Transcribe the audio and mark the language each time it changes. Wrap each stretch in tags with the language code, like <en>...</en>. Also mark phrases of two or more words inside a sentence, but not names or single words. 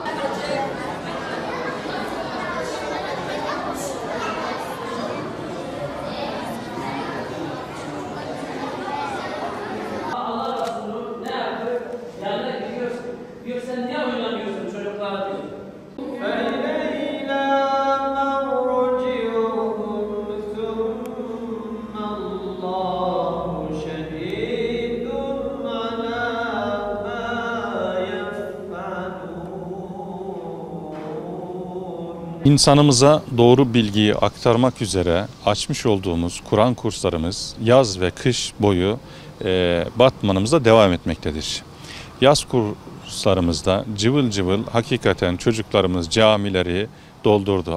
<tr>Allah Resulü ne yapıyor? Yanına gidiyor. Diyor sen niye oynamıyorsun çocuklar diyor.</tr> <ar>فإلينا مرجعهم ثم الله شهيد على ما يفعلون.</ar> <tr>İnsanımıza doğru bilgiyi aktarmak üzere açmış olduğumuz Kur'an kurslarımız yaz ve kış boyu Batman'ımızda devam etmektedir. Yaz kurslarımızda cıvıl cıvıl hakikaten çocuklarımız camileri doldurdu.</tr>